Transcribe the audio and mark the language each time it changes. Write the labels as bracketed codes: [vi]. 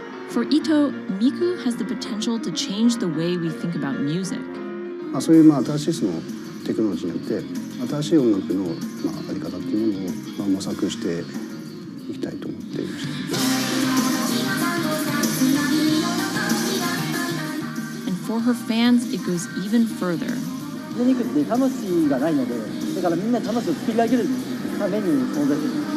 [en] For Ito, Miku has the potential to change the way we think about music. [ja] そういう新しいそのテクノロジーによって新しい音楽のあり方っていうものを模索していきたいと思っていました。 [en] And for her fans, it goes even further. [ja] 初音ミクって魂がないので、だからみんな魂を作り上げるために存在する。